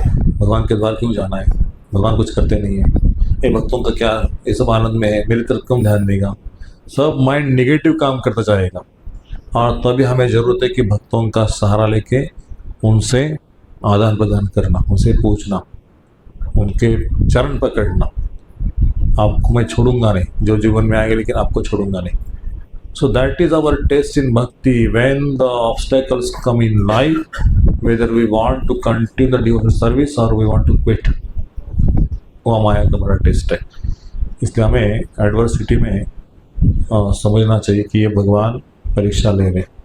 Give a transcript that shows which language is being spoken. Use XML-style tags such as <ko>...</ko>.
<hi>भगवान के द्वार क्यों जाना है, भगवान कुछ करते नहीं है, ये भक्तों का क्या, ये सब आनंद में है, मेरी तरफ कम ध्यान देगा, सब माइंड नेगेटिव काम करता जाएगा। और तभी हमें ज़रूरत है कि भक्तों का सहारा लेके उनसे आदान प्रदान करना, उनसे पूछना, उनके चरण पकड़ना। आपको मैं छोड़ूंगा नहीं, जो जीवन में आएगा, लेकिन आपको छोड़ूंगा नहीं।</hi> <en>So that is our test in bhakti. When the obstacles come in life, whether we want to continue the devotional service or we want to quit,</en> <hi>वो माया का बड़ा टेस्ट है। इसलिए हमें एडवर्सिटी में समझना चाहिए कि ये भगवान परीक्षा ले रहे।</hi>